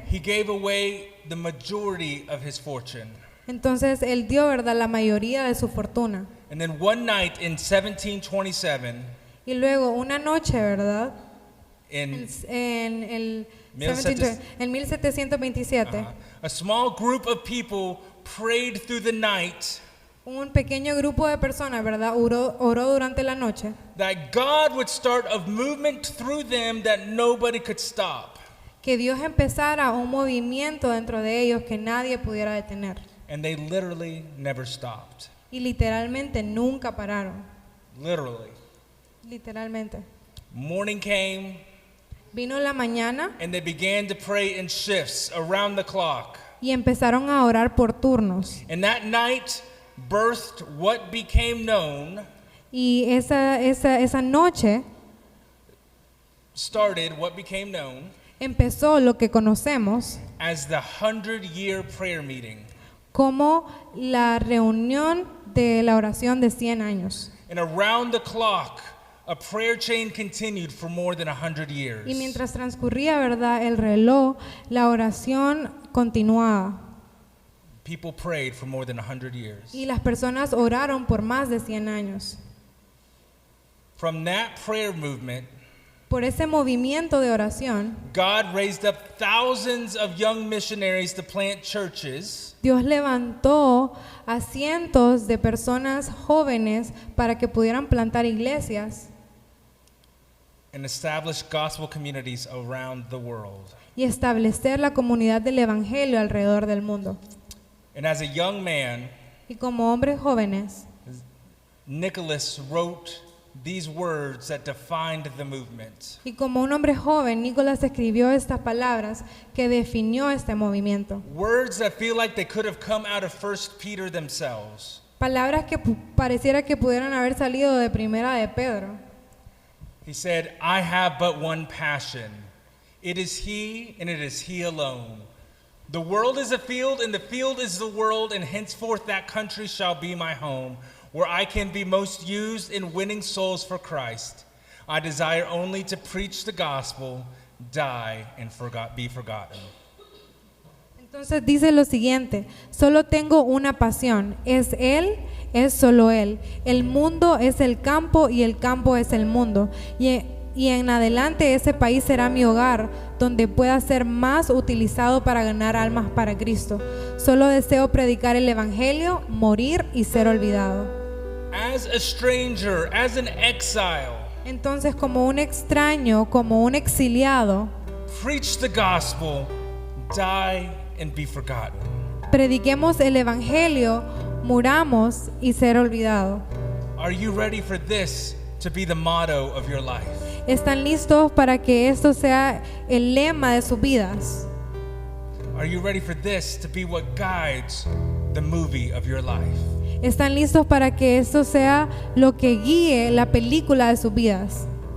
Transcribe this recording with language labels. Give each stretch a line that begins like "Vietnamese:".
English: he gave away the majority of his fortune.
Spanish: entonces él dio, ¿verdad?, la mayoría de su fortuna.
English: And then one night in 1727,
Spanish: Y luego una noche, ¿verdad?
English: in
Spanish: En 1727,
English: a small group of people prayed through the night
Spanish: un pequeño grupo de personas, ¿verdad?, oró durante la noche
English: that God would start a movement through them that nobody could stop.
Spanish: que Dios empezara un movimiento dentro de ellos que nadie pudiera detener.
English: And they literally never stopped.
Spanish: Y literalmente nunca pararon.
English: Literally.
Spanish: Literalmente.
English: Morning came,
Spanish: Vino la mañana
English: and they began to pray in shifts around the clock.
Spanish: y empezaron a orar por turnos.
English: And that night birthed what became known,
Spanish: Y esa noche
English: started what became known
Spanish: empezó lo que conocemos
English: as the 100-year prayer meeting.
Spanish: como la reunión de la oración de 100 años.
English: And around the clock, a prayer chain continued for more than 100 years.
Spanish: Y mientras transcurría, ¿verdad?, el reloj, la oración continuaba.
English: People prayed for more than 100 years.
Spanish: Y las personas oraron por más de 100 años.
English: From that prayer movement,
Spanish: Por ese movimiento de oración,
English: God raised up thousands of young missionaries to plant churches.
Spanish: Dios levantó a cientos de personas jóvenes para que pudieran plantar iglesias
English: And establish gospel communities around the world.
Spanish: y establecer la comunidad del evangelio alrededor del mundo.
English: And as a young man,
Spanish: Y como hombres jóvenes,
English: Nicholas wrote these words that defined the movement.
Spanish: y como un hombre joven, Nicolás escribió estas palabras que definió este movimiento.
English: Words that feel like they could have come out of 1 Peter themselves.
Spanish: Palabras que pareciera que pudieran haber salido de Primera de Pedro.
English: He said, I have but one passion. It is he and it is he alone. The world is a field and the field is the world, and henceforth that country shall be my home. where I can be most used in winning souls for Christ, I desire only to preach the gospel, die, and be forgotten.
Spanish: Entonces dice lo siguiente: solo tengo una pasión, es Él, es solo Él. El mundo es el campo y el campo es el mundo. Y en adelante ese país será mi hogar, donde pueda ser más utilizado para ganar almas para Cristo. Solo deseo predicar el Evangelio, morir y ser olvidado.
English: As a stranger, as an exile,
Spanish: Entonces, como un extraño, como un exiliado,
English: preach the gospel, die, and be forgotten.
Spanish: prediquemos el Evangelio, muramos y ser olvidado.
English: Are you ready for this to be the motto of your life?
Spanish: ¿Están listos para que esto sea el lema de sus vidas?
English: Are you ready for this to be what guides the movie of your life?
Spanish: ¿Están listos para que esto sea lo que guíe la película de sus vidas?